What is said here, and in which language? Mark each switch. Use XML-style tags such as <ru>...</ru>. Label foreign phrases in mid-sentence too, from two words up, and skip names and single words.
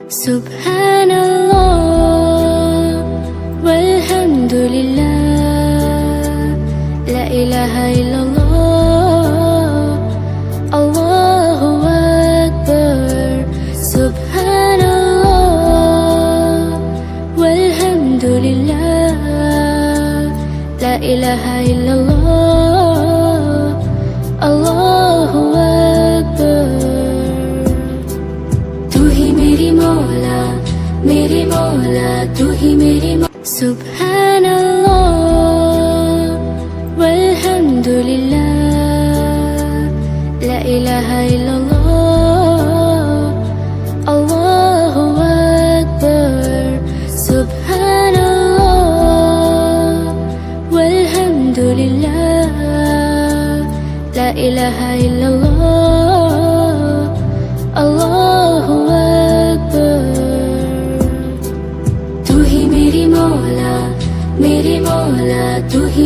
<ar>سبحان الله والحمد لله لا إله إلا الله الله أكبر. سبحان الله والحمد لله لا إله إلا الله الله أكبر.</ar> <hi>तू ही मेरी मौला, तू ही मेरी</hi> <ar>سبحان الله والحمد لله لا إله إلا الله الله أكبر. سبحان الله والحمد لله لا إله إلا الله الله أكبر.</ar> <hi>तू ही मेरी मौला, तू ही</hi>